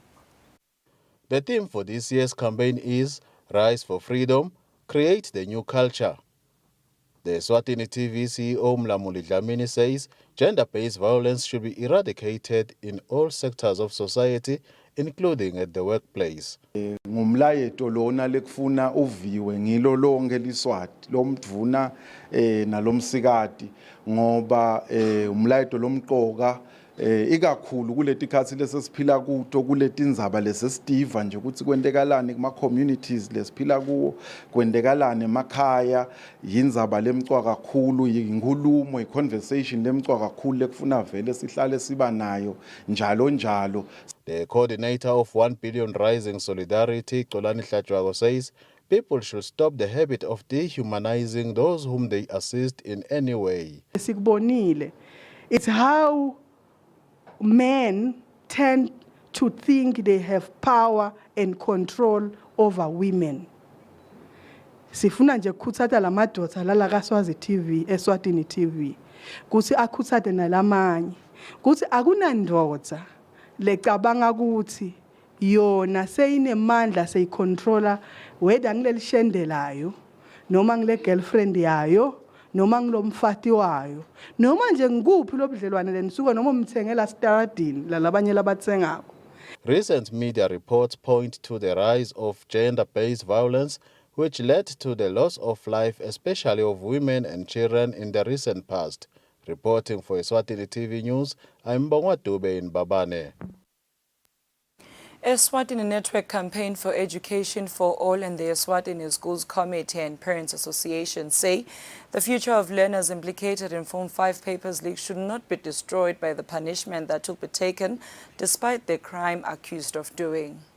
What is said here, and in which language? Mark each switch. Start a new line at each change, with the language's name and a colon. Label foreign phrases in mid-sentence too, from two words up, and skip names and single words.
English: The theme for this year's campaign is Rise for Freedom, Create the New Culture. The Eswatini TV CEO Mlamuli Dlamini says gender-based violence should be eradicated in all sectors of society, including at the workplace.
Swati: Ngumlayeto lona lekufuna uviwe ngilo lonke liswati lomdvuna nalomsikati ngoba umlayeto lomqoka ikakhulu kuletikhathi lesesiphila kuto kuletindzaba lesesitiva nje ukuthi kwentekalani kuma communities lesiphila kuwo kwentekalani emakhaya yindzaba lemcwa kakhulu yinkulumo iconversation lemcwa kakhulu lekufuna vele sihlale siba nayo njalo njalo.
English: The coordinator of 1 Billion Rising Solidarity, Xolani Hlatshwago, says people should stop the habit of dehumanizing those whom they assist in any way. It's how men tend to think they have power and control over women.
Swati: Sifuna nje kutsata la madoda lala kaSwazi TV, Eswatini TV. Kuthi akhutsate nalamanye. Kuthi akunandoda lecabanga ukuthi yona seyinemandla seyicontroller whether ngileli shendelayo noma ngile girlfriend yayo noma ngilomfati wayo noma nje ngikuphi lobudlelwane lenisuka noma umthengela staradini lalabanye labatsengako.
English: Recent media reports point to the rise of gender-based violence, which led to the loss of life, especially of women and children in the recent past. Reporting for Eswatini TV News, I'm Mbongwa Dube in Babane. Eswatini Network Campaign for Education for All and the Eswatini Schools Committee and Parents Association say the future of learners implicated in Form 5 papers leak should not be destroyed by the punishment that will be taken despite the crime accused of doing.